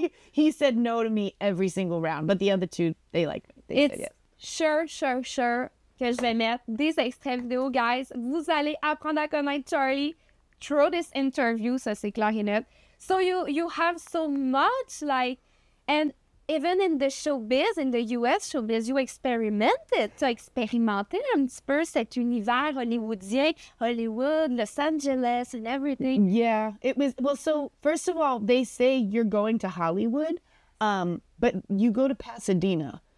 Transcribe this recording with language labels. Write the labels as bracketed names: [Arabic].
[English] He said no to me every single round, but the other two, they liked me. They It's said [French] sure que je vais mettre des extraits vidéo, guys. Vous allez apprendre à connaître Charlie [English] through this interview, [French] ça c'est clair et net. [English] So you have so much, like, and even in the showbiz, in the US showbiz, you experimented. [French] Tu as expérimenté un petit peu cet univers hollywoodien, Hollywood, Los Angeles, [English] and everything. Yeah, it was, well, so first of all, they say you're going to Hollywood, but you go to Pasadena.